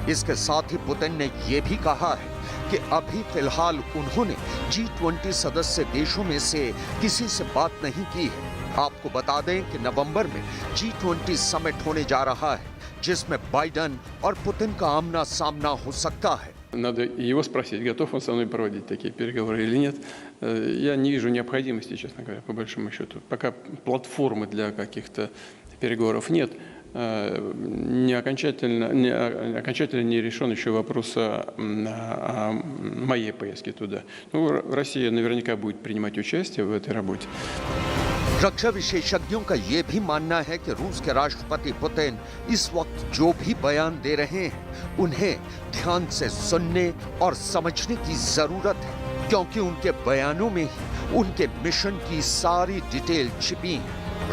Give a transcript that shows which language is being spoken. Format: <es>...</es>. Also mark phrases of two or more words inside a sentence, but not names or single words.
<hi>इसके साथ ही पुतिन ने ये भी कहा है कि अभी फिलहाल उन्होंने G20 सदस्य देशों में से किसी से बात नहीं की है। आपको बता दें कि नवंबर में G20 समिट होने जा रहा है, जिसमें बाइडेन और पुतिन का आमना सामना हो सकता है।</hi> <ru>Надо его спросить, готов он со мной проводить такие переговоры или нет. Я не вижу необходимости, честно говоря, по большому счету. Пока платформы для каких-то переговоров нет, не окончательно не решен еще вопрос о моей поездке туда. Ну, Россия наверняка будет принимать участие в этой работе.</ru> <hi>रक्षा विशेषज्ञों का ये भी मानना है कि रूस के राष्ट्रपति पुतिन इस वक्त जो भी बयान दे रहे हैं, उन्हें ध्यान से सुनने और समझने की जरूरत है, क्योंकि उनके बयानों में ही उनके मिशन की सारी डिटेल छिपी है।</hi>